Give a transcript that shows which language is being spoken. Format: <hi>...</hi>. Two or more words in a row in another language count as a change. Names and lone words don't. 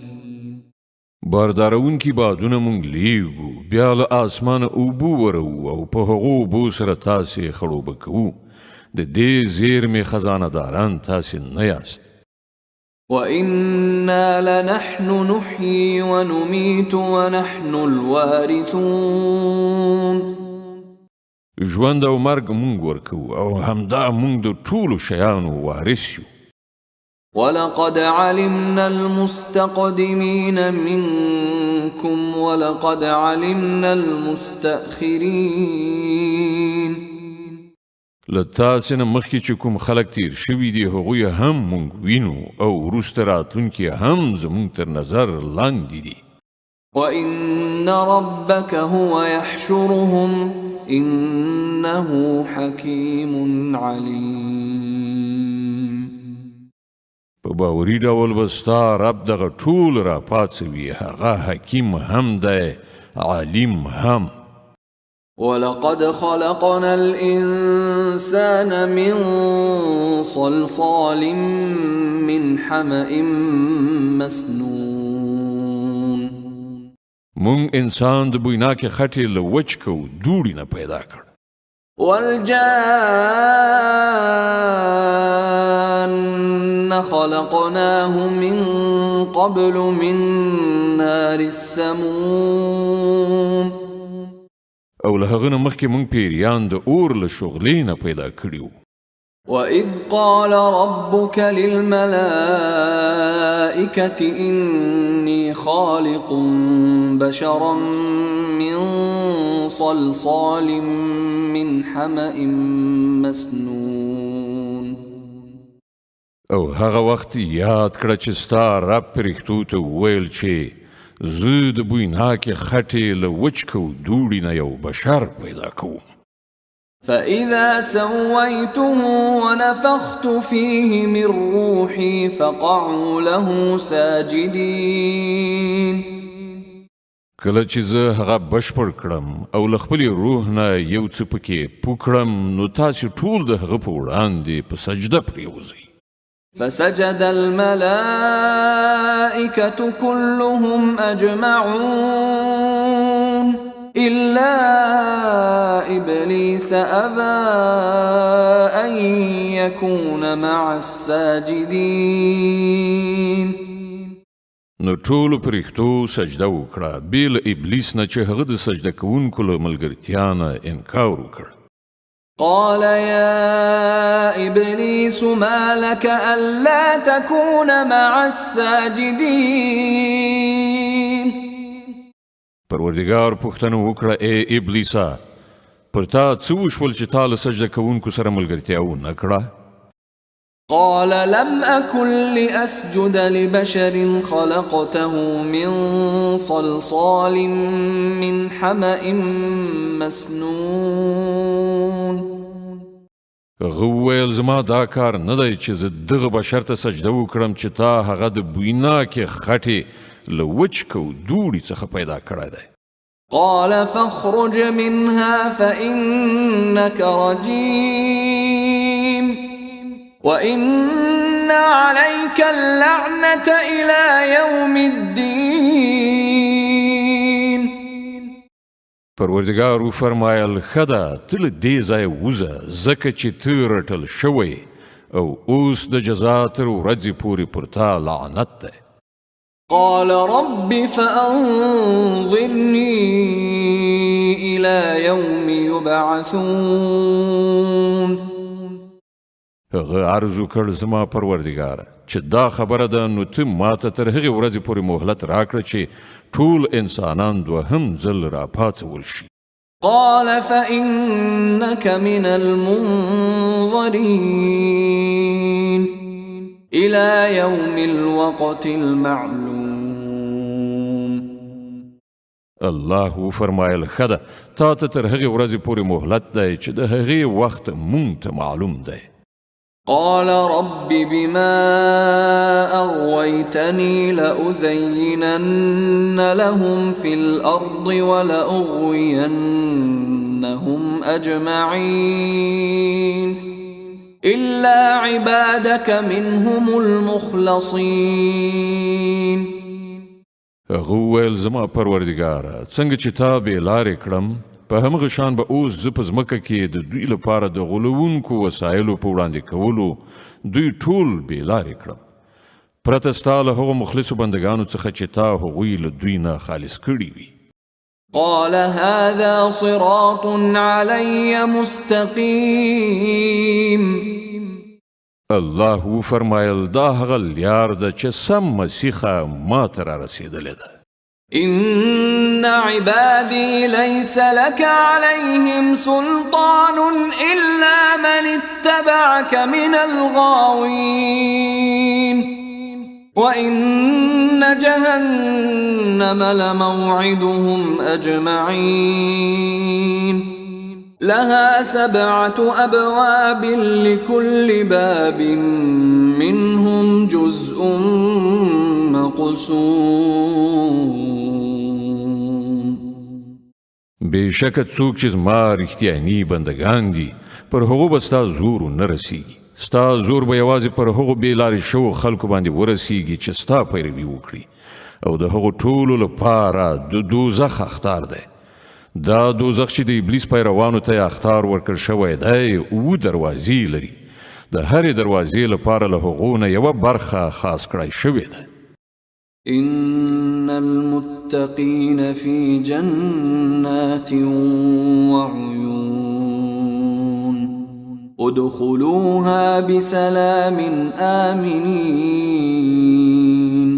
<ps>باردارون کی بادونه مونږ لیږو بیا له اسمانه اوبو ورو او په هغو اوبو سره تاسې خړوبه کوو. د دې زیرمې خزانه داران تاسې نه یاست.</ps> <ar>وإنا لنحن نحيي ونميت ونحن الوارثون.</ar> <ps>ژوند او مرګ مونږ ورکوو او همدا مونږ د ټولو شیانو وارث یو.</ps> <ar>ولقد علمنا المستقدمين منكم ولقد علمنا المستأخرين.</ar> <ps>له تاسې نه مخکې چې کوم خلک تیر شوي دي هغوی هم مونږ وینو او وروسته راتلونکي هم زمونږ تر نظر لاندې دي.</ps> <ar>وإن ربك هو يحشرهم إنه حكيم عليم.</ar> <ps>په باوري ډول به ستا رب دغه ټول را پاڅوي هغه حکیم هم دی عالم هم.</ps> <ar>ولقد خلقنا الإنسان من صلصال من حمأ مسنون.</ar> <ps>مونږ انسان د بویناکې خټې له وچکو دوړي نه پیدا کړ.</ps> <ar>والجان خلقناه من قبل من نار السموم.</ar> <ps>او له هغه نه مخکې مونږ پیریان د اور له شغلې نه پیدا کړي وو.</ps> <ar>وإذ قال ربك للملائكة إني خالق بشرا من صلصال من حمأ مسنون.</ar> <ps>او هغه وخت یاد کړه چې ستا رب پرښتو ته وویل چې زه د بویناکې خټې له وچکو دوړي نه یو بشر پیدا کوم.</ps> <ar>فإذا سويته ونفخت فيه من روحي فقعوا له ساجدين.</ar> <ps>کله چې زه هغه بشپړ کړم او له خپلې روح نه یو څه پکې پوه کړم نو تاسې ټول د هغه په وړاندې په سجده پرېوځئ.</ps> <ar>فسجد الملائكة كلهم أجمعون إلا إبليس أبى أن يكون مع الساجدين.</ar> <ps>نو ټولو پرښتو سجده وکړه بې له ابلیس نه چې هغه د سجده کوونکو له ملګرتیا نه انکار وکړ.</ps> <ar>قال يا إبليس ما لك ألا تكون مع الساجدين.</ar> <ps>پروردګار پوښتنه وکړه ای ابلیسا پر تا څه وشول چې تا له سجده کوونکو سره ملګرتیا ونه کړه؟</ps> <ar>قال لم أكن لأسجد لبشر خلقته من صلصال من حمأ مسنون.</ar> <ps>هغه وویل زما دا کار نه دی چې زه دغه بشر ته سجده وکړم چې تا هغه د بویناکې خټې له وچکو دوړي څخه پیدا کړی دی.</ps> <ar>قال فاخرج منها فإنك رجيم وإن عليك اللعنة إلى يوم الدين.</ar> <ps>پروردګار وفرمایل ښه ده ته له دې ځایه وځه ځکه چې ته رټل شوی او اوس د جزا تر ورځې پورې پر تا لعنت دی.</ps> <ar>قال رب فأنظرني إلى يوم يبعثون.</ar> <ps>هغه عرض وکړ زما پروردګاره چې دا خبره ده نو ته ماته تر هغې ورځې پورې مهلت راکړه چې ټول انسانان دوهم ځل راپاڅول شي.</ps> <ar>قال فإنك من المنظرين إلى يوم الوقت المعلوم.</ar> <ps>الله فرمایل ښه ده تا ته تر هغې ورځې پورې مهلت دی چې د هغې وخت مونږ ته معلوم دی.</ps> <ar>قال رب بما أغويتني لأزينن لهم في الأرض ولأغوينهم أجمعين إلا عبادك منهم المخلصين.</ar> <ps>هغه وویل زما پروردګاره څنګه چې تا بې لارې کړم په همغه شان به اوس زه په ځمکه کې د دوی لپاره د غولونکو وسایلو په وړاندې کولو دوی ټول بې لارې کړم پرته ستا له هغو مخلصو بندګانو څخه چې تا هغوی له دوی نه خالص کړي وي.</ps> <ar>قال هذا صراط علي مستقيم.</ar> <ps>الله وفرمایل دا هغه لار ده چې سم مسیخه ما ته را رسېدلې ده.</ps> <ar>إن عبادي ليس لك عليهم سلطان إلا من اتبعك من الغاوين وإن جهنم لموعدهم أجمعين لها 7 أبواب لكل باب منهم جزء مقسوم.</ar> <ps>بېشکه څوک چې زما رښتیاني بندګان دي پر هغو به ستا زور نه رسیږي. ستا زور به یوازې پر هغو بې لارې شوو خلکو باندې ورسیږي چې ستا پیروي وکړي او د هغو ټولو لپاره د دوزخ اختار دی. دا دوزخ چې د ابلیس پیروانو ته اختار ورکړ شوی دی 7 دروازې لري. د هرې دروازې لپاره له هغو نه یوه برخه خاص کړی شوې ده.</ps> <ar>إن المتقين في جنات وعيون ادخلوها بسلام آمنين.</ar>